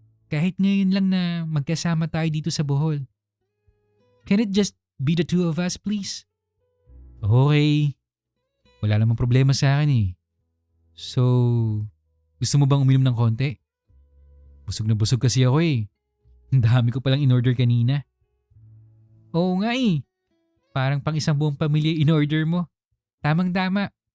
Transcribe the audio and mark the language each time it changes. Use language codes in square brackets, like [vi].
[tl] Kahit ngayon lang na magkasama tayo dito sa Bohol. [en] Can it just be the two of us, please? [tl] Okay. Wala namang problema sa akin eh. So, gusto mo bang uminom ng konti? Busog na busog kasi ako eh. Ang dami ko palang in-order kanina. Oo nga eh. Parang pang isang buong pamilya in-order mo. Tamang-tama.